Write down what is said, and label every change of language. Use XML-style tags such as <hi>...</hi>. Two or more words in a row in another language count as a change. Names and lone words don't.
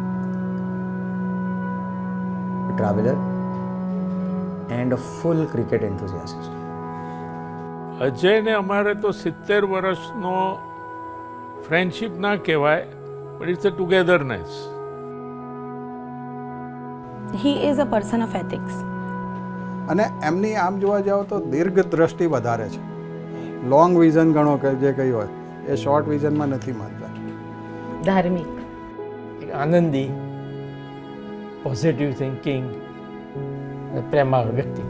<en>a traveler, and a full cricket enthusiast.</en> <gu>અજય ને અમારે તો 70 વર્ષનો ફ્રેન્ડશિપ ના કહેવાય,</gu> <en>but it's a togetherness. He is a person of ethics.</en> <gu>અને એમની આમ જોવા જાઓ તો દીર્ઘ દ્રષ્ટિ વધારે છે.</gu> <en>long vision</en> <gu>ગણો કે જે કંઈ હોય એ</gu> <en>short visionમાં</en> <gu>નથી માનતા. ધાર્મિક, આનંદી,</gu> <en>positive thinking,</en> <gu>પ્રેમાળ વ્યક્તિત્વ.</gu>